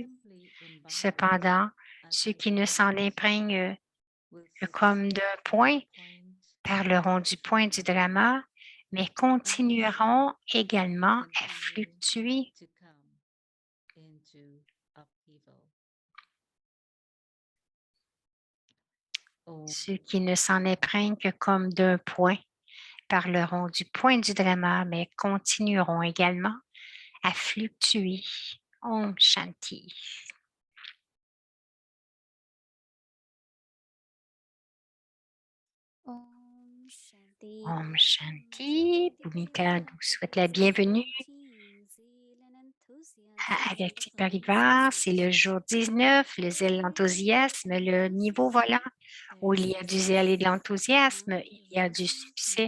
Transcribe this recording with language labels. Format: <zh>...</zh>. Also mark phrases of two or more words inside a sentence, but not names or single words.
<fr>Cependant, ceux qui ne s'en imprègnent que comme d'un point parleront du point du drama, mais continueront également à fluctuer. Ceux qui ne s'en imprègnent que comme d'un point parleront du point du drama, mais continueront également à fluctuer.</fr> <sa>ॐ शान्ति। ॐ शान्ति.</sa> <fr>Bhumika nous souhaite la bienvenue à Vyakti Parivar. C'est le jour 19, le zèle, l'enthousiasme, le niveau volant, où il y a du zèle et de l'enthousiasme, il y a du succès.</fr>